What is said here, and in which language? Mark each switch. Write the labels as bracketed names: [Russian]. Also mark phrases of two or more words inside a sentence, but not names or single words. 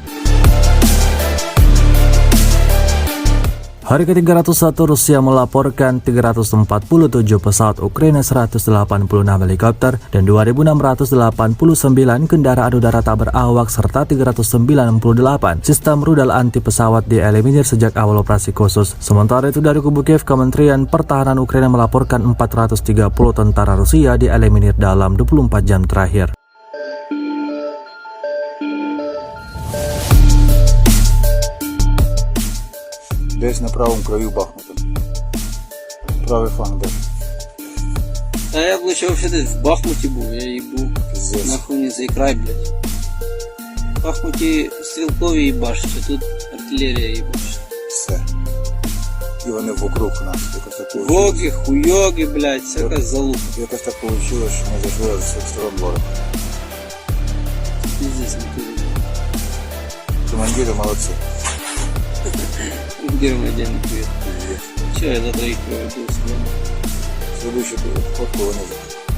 [Indonesian] Hari ke-301 Rusia melaporkan 347 pesawat Ukraina, 186 helikopter, dan 2.689 kendaraan udara tak berawak serta 398 sistem rudal anti pesawat dieliminir sejak awal operasi khusus. Sementara itu dari kubu Kiev, Kementerian Pertahanan Ukraina melaporkan 430 tentara Rusia dieliminir dalam 24 jam terakhir. [Ukrainian] Десь на правому краю Бахмута. Правий фланг даже. А я б [Russian] лучше вообще [Ukrainian] десь в Бахмуті був, я їбу. Пиздец. Нахуй не цей край, блядь. В Бахмуті стрілкові їбашать, а тут артилерія їбашить. Все. І вони вокруг нас. Якось так вийшло. Воги, хуйоги, блядь, всяка залупа. Якось так вийшло, що ми зайшли з всіх сторон ворога. Пиздец, не туди. Командири молодці. [Russian] Герман отдельный привет. Че, я за троих проведу себя. Следующий фотку вони за.